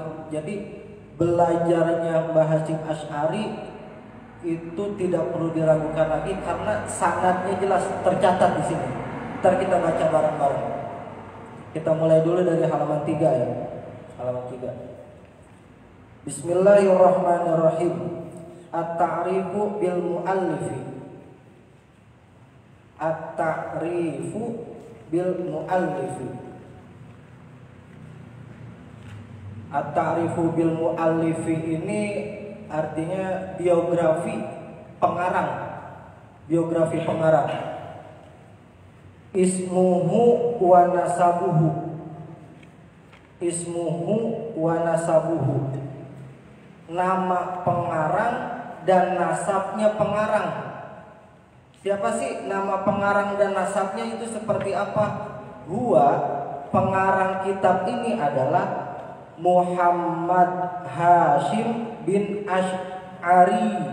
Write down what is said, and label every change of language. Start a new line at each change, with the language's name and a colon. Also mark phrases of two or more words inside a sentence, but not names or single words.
Indonesian: Jadi belajarnya Mbah Hasyim Asy'ari itu tidak perlu diragukan lagi karena sanadnya jelas tercatat di sini. Ntar kita baca bareng-bareng. Kita mulai dulu dari halaman 3 ya. Halaman 3.
Arabic: بسم الله الرحمن الرحيم. التعريف بالمؤلف. التعريف بالمؤلف. التعريف بالمؤلف
Indonesian: ini artinya biografi pengarang. Biografi pengarang.
Arabic: اسمه ونسبه. اسمه ونسبه.
Indonesian: Nama pengarang dan nasabnya pengarang. Siapa sih nama pengarang dan nasabnya itu seperti apa? Huwa, pengarang kitab ini adalah Muhammad Hasyim bin Asy'ari.